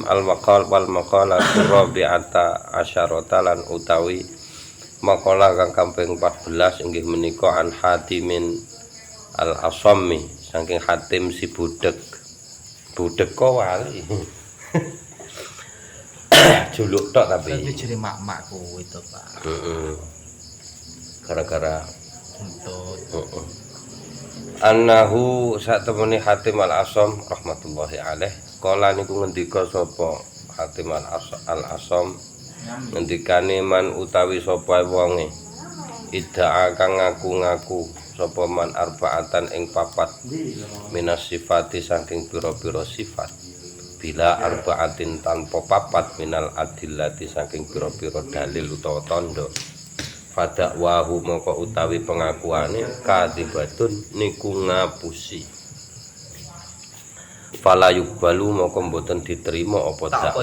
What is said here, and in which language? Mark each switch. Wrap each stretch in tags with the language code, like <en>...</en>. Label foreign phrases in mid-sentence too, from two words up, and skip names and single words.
<ar>المقال والمقالة الرابعة عشرة</ar> <jv>lan utawi maqalah kang kaping 14 inggih menika</jv> <ar>عن حاتم الأصم</ar> <jv>saking Hatim si budek. Budek kok wali. Juluk tok tapi. Tapi jere mak-makku itu, Pak. Heeh. Gara-gara Untuk Annahu sak temene Hatim al-Asam</jv> <ar>رحمة الله عليه</ar> <jv>kala niku ngendika sapa Hatim al-Asam ngendikane man utawi sapa wonge idda'a kang ngaku-ngaku sapa</jv> <ar>من أربعة</ar> <jv>ing papat</jv> <ar>من الصفات</ar> <jv>saking pira-pira sifat</jv> <ar>بلا أربعة</ar> <jv>tanpa papat</jv> <ar>من الأدلة</ar> <jv>saking pira-pira dalil utawa tanda fadakwahu moko utawi pengakuane kadibatun niku ngapusi</jv> <ar>فلا يقبل</ar> <jv>moko mboten diterima apa dakwa</jv>